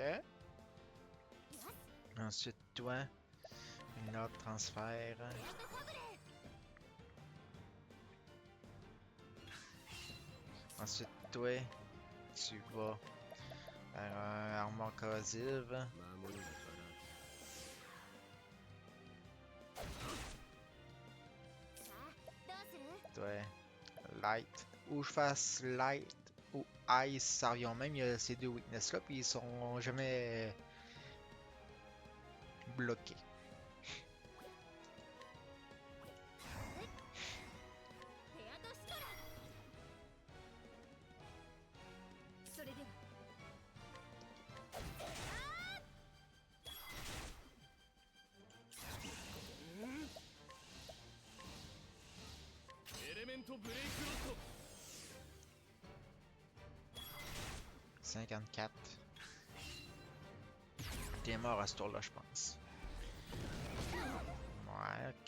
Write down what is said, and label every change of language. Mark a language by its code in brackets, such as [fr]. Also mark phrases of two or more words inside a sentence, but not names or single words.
[ja] よし [fr] Ensuite, toi, une autre transfert. [ja] グランドファブレ [fr] Ensuite, toi, tu vas faire un armure corrosive. [ja] 守りがかさあどうする？ [fr] Toi, light. Ou je fasse light ou ice, ça revient même. Il y a ces deux weaknesses là, puis ils sont jamais bloqués. [ja] フェアドシトラ。それではエレメントブレイクロッド [fr] 54. T'es mort à ce tour-là, je pense. ok.